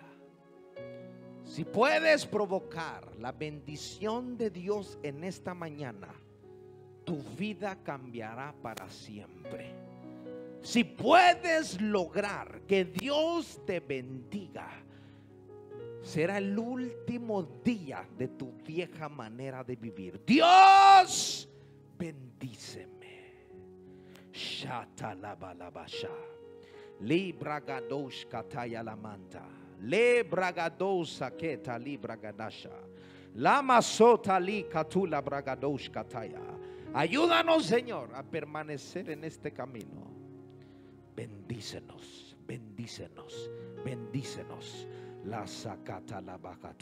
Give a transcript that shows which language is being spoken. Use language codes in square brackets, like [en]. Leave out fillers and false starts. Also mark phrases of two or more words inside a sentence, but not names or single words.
[es] Si puedes provocar la bendición de Dios en esta mañana, tu vida cambiará para siempre. Si puedes lograr que Dios te bendiga, será el último día de tu vieja manera de vivir. Dios, bendíceme. Shatalabalabasha. Libragadosh kataya la manta. Lebragadosa keta libragadasha. Lama sota li katula bragadosh kataya. Ayúdanos, Señor, a permanecer en este camino. Bendícenos, bendícenos, bendícenos. La sacata la bacato.